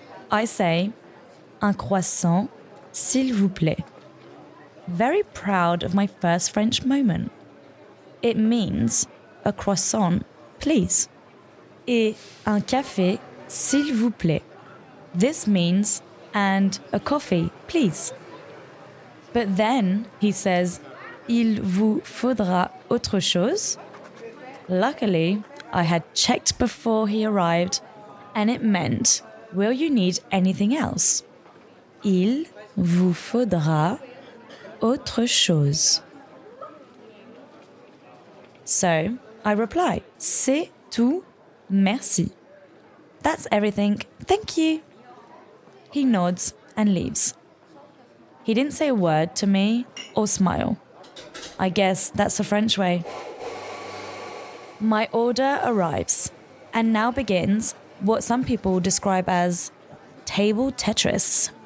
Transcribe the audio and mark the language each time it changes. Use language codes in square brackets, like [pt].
[en] I say, [fr] un croissant, s'il vous plaît. [en] Very proud of my first French moment. It means a croissant, please. [fr] Et un café, s'il vous plaît. [en] This means and a coffee, please. But then he says, [fr] il vous faudra autre chose. [en] Luckily, I had checked before he arrived, and it meant, will you need anything else? [fr] Il vous faudra autre chose. [en] So I reply, [fr] c'est tout, merci. [en] That's everything, thank you. He nods and leaves. He didn't say a word to me or smile. I guess that's the French way. My order arrives, and now begins what some people describe as table Tetris.